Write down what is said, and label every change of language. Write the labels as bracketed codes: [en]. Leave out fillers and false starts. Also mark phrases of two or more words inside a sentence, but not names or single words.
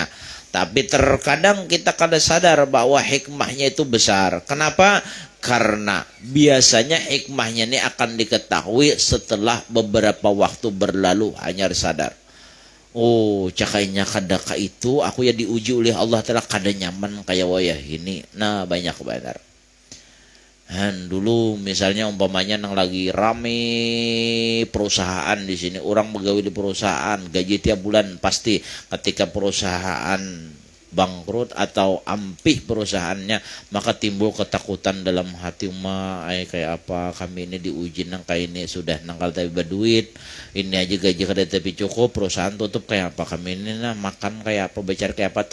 [id] Tapi terkadang kita kada sadar bahwa hikmahnya itu besar. Kenapa? Karena biasanya hikmahnya ini akan diketahui setelah beberapa waktu berlalu, hanya sadar. [bjn] Oh, cakainya kadaka itu aku ya diuji oleh Allah Ta'ala kada nyaman kayak wayah ini. [id] Nah, banyak benar. Dan dulu misalnya umpamanya nang lagi rame perusahaan di sini, orang pegawai di perusahaan gaji tiap bulan pasti. Ketika perusahaan bangkrut atau ampih perusahaannya, maka timbul ketakutan dalam hati, kayak apa kami ini diuji nang kayak ini, sudah nangkal tapi berduit, ini aja gaji kada tapi cukup, perusahaan tutup kayak apa kami ini, nah makan kayak apa, becari kayak apa.